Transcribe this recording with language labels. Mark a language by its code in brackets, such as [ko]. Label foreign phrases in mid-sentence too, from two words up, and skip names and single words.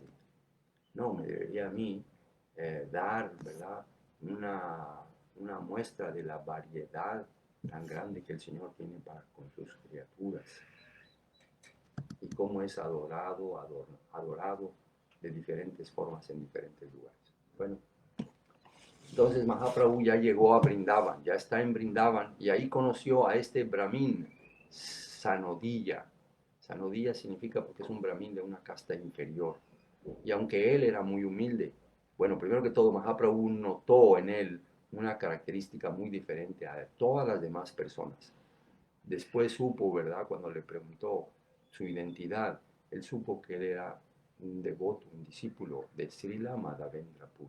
[es] No, me debería a mí dar, ¿verdad?, una muestra de la variedad tan grande que el Señor tiene para con sus criaturas y cómo es adorado de diferentes formas en diferentes lugares. Bueno, entonces Mahaprabhu ya llegó a Brindavan, ya está en Brindavan y ahí conoció a este brahmin, Sanodilla. Sanodilla significa porque es un brahmin de una casta inferior. Y aunque él era muy humilde, bueno, primero que todo Mahaprabhu notó en él una característica muy diferente a todas las demás personas. Después supo, ¿verdad?, cuando le preguntó su identidad, él supo que él era un devoto, un discípulo de Srila Madhavendra Puri.